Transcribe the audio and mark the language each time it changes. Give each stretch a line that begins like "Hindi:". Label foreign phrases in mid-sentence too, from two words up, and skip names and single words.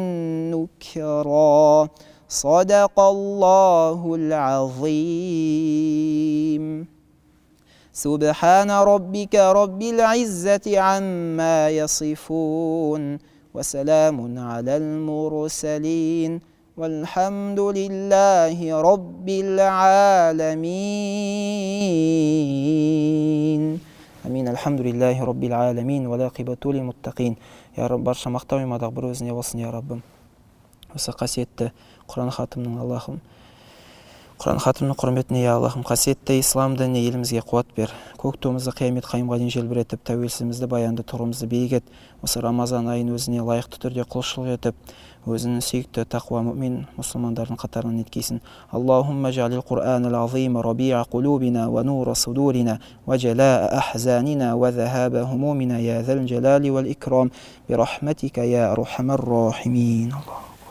Arabic: نكرا صدق الله العظيم سبحان ربك رب العزة عما يصفون وسلام على المرسلين والحمد لله رب العالمين Амин. الحمد لله رب العالمين والعاقبة للمتقين.
Kazakh: Я Рабб, барша мақтау мен мадақ бір өзіне болсын, я Раббым. Осы қасиетті Құран хатымның Аллахым Құран хатымның құрметіне, я Аллахым, қасиетті ислам дініне елімізге қуат бер. Көк туымызды қиямет қайымға дейін желбіретіп, тәуелсіздігімізді, баянды тұрымызды биік ет. Осы Рамазан айын өзіне лайықты түрде құлшылық етіп, өзінің сүйікті тақуа мүмин мұсылмандардың қатарынан еткейсін.
Arabic: اللهم اجعل القرآن العظيم ربيع قلوبنا ونور صدورنا وجلاء أحزاننا وذهاب همومنا يا ذا الجلال والإكرام برحمتك يا أرحم الراحمين.